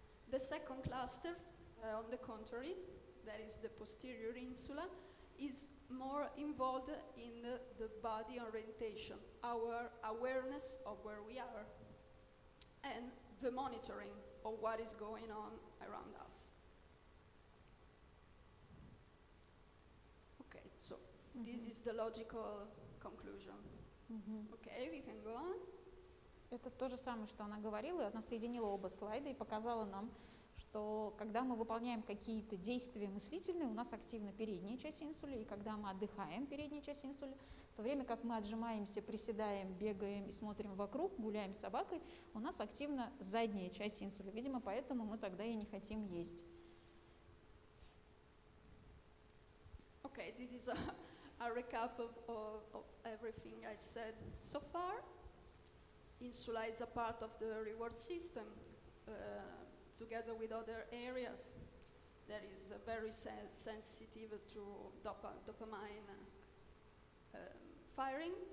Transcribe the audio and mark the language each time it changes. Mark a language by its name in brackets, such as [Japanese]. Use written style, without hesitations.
[English] The second cluster, on the contrary, that is the posterior insula, is more involved in the body orientation, our awareness of where we are, and the monitoring of what is going on around us. Okay, so this is the logical conclusion. Okay, we can go on. [Russian] Это то же самое, что она говорила, она соединила оба слайда и показала нам, что когда мы выполняем какие-то действия мыслительные, у нас активна передняя часть инсуля, и когда мы отдыхаем, передняя часть инсуля, в то время как мы отжимаемся, приседаем, бегаем и смотрим вокруг, гуляем с собакой, у нас активна задняя часть инсуля. Видимо, поэтому мы тогда и не хотим есть. [English] Okay, this is a recap of everything I said so far. Insula is a part of the reward system, together with other areas that is very sensitive to dopamine firing.